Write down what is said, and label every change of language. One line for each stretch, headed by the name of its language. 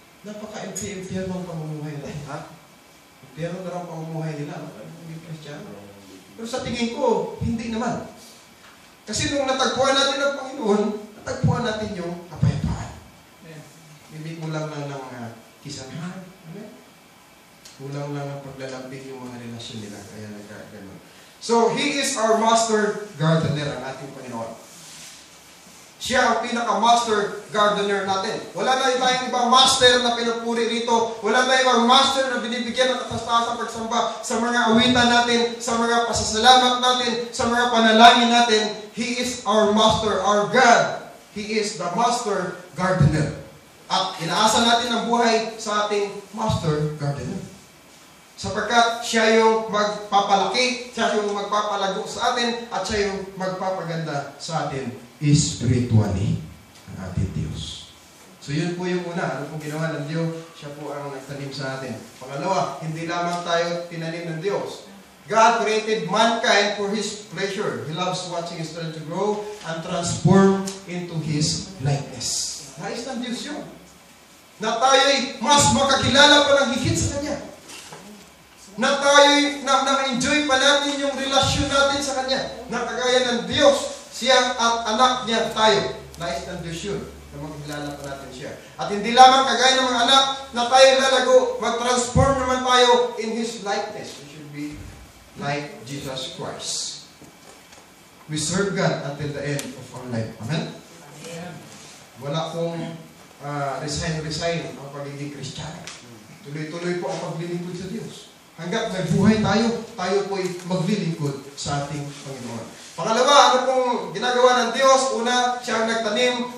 Filipino: Napaka-empty-empty ang pamumuhay nila. Ha? Empty na lang pamumuhay nila. Hindi Kristiyano. Pero sa tingin ko, hindi naman. Kasi nung natagpuan natin ang Panginoon, natagpuan natin yung kapayapaan. Hindi kulang lang ng kisamahan. Kulang lang ang paglalambing yung mga relasyon nila. Kaya nagkaganon.
English: So, He is our master gardener,
Filipino: ang ating Panginoon. Siya ang pinaka-master gardener natin. Wala na tayong ibang master na pinupuri rito. Wala na ibang master na binibigyan ng katastasan pagsamba sa mga awitan natin, sa mga pasasalamat natin, sa mga panalangin natin.
English: He is our master, our God. He is the master gardener.
Filipino: At inaasa natin ang buhay sa ating master gardener. Sapagkat siya yung magpapalaki, siya yung magpapalago sa atin, at siya yung magpapaganda sa atin spiritually, ang ating Diyos. So yun po yung una. Ano pong ginawa ng Diyos? Siya po ang nagtanim sa atin. Pangalawa, hindi lamang tayo tinanim ng Diyos.
English: God created mankind for His pleasure. He loves watching His children to grow and transform into His likeness.
Filipino: Nais ng Diyos yun. Na tayo'y mas makakilala pa ng higit sa Kanya. Na tayo'y na-enjoy pa natin yung relasyon natin sa Kanya. Na kagaya ng Diyos, siya at anak niya tayo. Nais ng Diyos yun. Na makikilala pa natin siya. At hindi lamang kagaya ng mga anak na tayo lalago, mag-transform naman tayo in His likeness.
English: We should be like Jesus Christ. We serve God until the end of our life. Amen?
Filipino: Wala pong resign ang pagiging Kristiyano. Tuloy-tuloy po ang paglilingkod sa Diyos. Hanggat may buhay tayo, tayo po'y maglilingkod sa ating Panginoon. Pangalawa, ano pong ginagawa ng Diyos? Una, siya ang nagtanim.